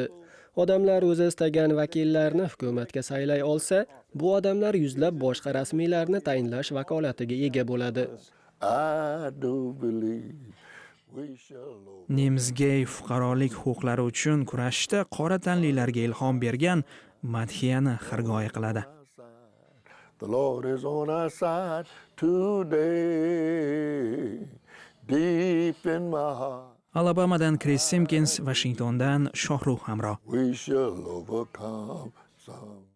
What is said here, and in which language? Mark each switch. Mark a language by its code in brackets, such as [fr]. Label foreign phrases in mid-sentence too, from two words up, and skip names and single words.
[uz] Odamlar o'zi istagan vakillarni hukumatga saylay olsa, bu odamlar yuzlab boshqa rasmiylarni tayinlash vakolatiga ega bo'ladi. Nems Gey fuqarolik huquqlari uchun kurashda qora tanlilarga ilhom bergan madhiyani xirgoyi qiladi. [en] The Lord is on our side today, deep in my heart. [uz] Alabamadan Chris Simpkins, Washingtondan Shohrux Hamro. [en] We shall overcome some.